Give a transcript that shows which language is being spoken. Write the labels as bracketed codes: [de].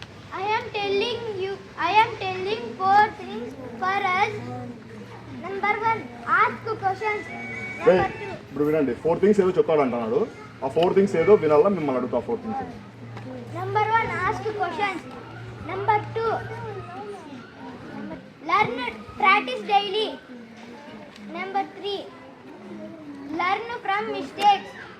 [en] I am telling 4 things for us. Number 1, ask questions. Number 2, [te] ఇప్పుడు వినండి 4 things ఏదో చెప్తాడు అంటున్నాడు ఆ 4 థింగ్స్ ఏదో వినాలా మిమ్మల్ని అడుగుతా 4 things [en] Number 1, ask questions. Number 2, learn, practice daily. Number 3, learn from mistakes.